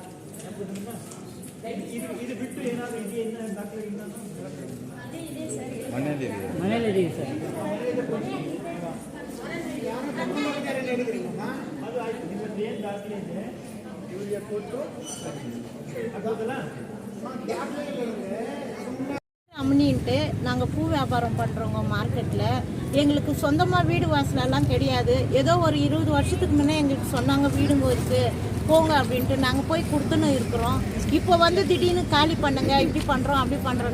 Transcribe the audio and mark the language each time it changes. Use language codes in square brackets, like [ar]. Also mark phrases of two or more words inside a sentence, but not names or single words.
[kn] ಇದು ಬಿಟ್ಟು ಏನಾದರೂ ಇದೆಯಾ ಇನ್ನ ದಾಖಲೆ ಇಲ್ಲ ಮನೇಲಿದ್ದೀವಿ ಸರ್. ಅದು ಆಯ್ತು. ನಿಮ್ಮದು ಏನು ದಾಖಲೆ ಇದೆ ಇವರಿಗೆ ಕೊಟ್ಟು ಆಗೋದಲ್ಲ. [ta] அம்னின்ட்டு நாங்கள் பூ வியாபாரம் பண்ணுறோங்க மார்க்கெட்டில். எங்களுக்கு சொந்தமாக வீடு வாசலெல்லாம் கிடையாது. ஏதோ ஒரு 20 வருஷத்துக்கு முன்னே எங்களுக்கு சொன்னாங்க வீடுங்க இருக்குது போங்க அப்படின்ட்டு நாங்கள் போய் கொடுத்துன்னு இருக்கிறோம். இப்போ வந்து திடீர்னு காலி பண்ணுங்க, இப்படி பண்ணுறோம் அப்படி பண்ணுறோம்.